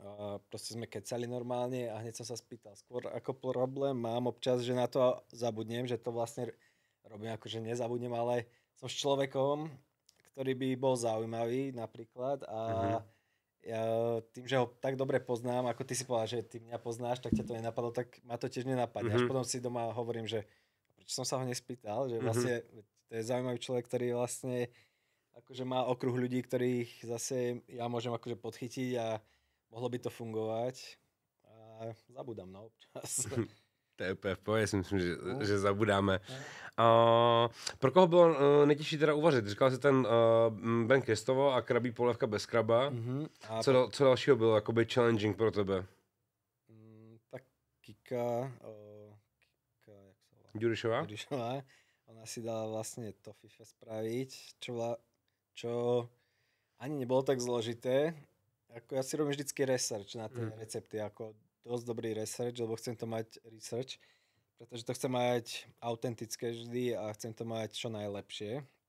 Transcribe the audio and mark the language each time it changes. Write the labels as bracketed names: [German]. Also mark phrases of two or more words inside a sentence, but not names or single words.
[Slovak] A proste sme kecali normálne a hneď som sa spýtal. Skôr ako problém mám občas, že na to zabudnem, že to vlastne robím ako, že nezabudnem, ale som s človekom, ktorý by bol zaujímavý napríklad a ja tým, že ho tak dobre poznám, ako ty si povedal, že ty mňa poznáš, tak ťa to nenapadlo, tak ma to tiež nenapadne. Až potom si doma hovorím, že prečo som sa ho nespýtal, že vlastne to je zaujímavý človek, ktorý vlastne akože má okruh ľudí, ktorých zase ja môžem akože podchytiť a mohlo by to fungovať. A zabudám, no, občas. [Czech] To je úplně v pohodě, si myslím, že zabudáme. Pro koho bylo nejtěžší teda uvařit? Říkal jsi ten Ben Kestovo a krabí polévka bez kraba. Co dalšího bylo jakoby challenging pro tebe? [Slovak] Tak Kika, jak sa volá? Ďurišová? Ona si dala vlastne to fife spraviť, čo ani nebolo tak zložité. Ako ja si robím vždycky research na tie recepty, ako dosť dobrý research, lebo chcem to mať research, pretože to chcem mať autentické vždy a chcem to mať čo najlepšie.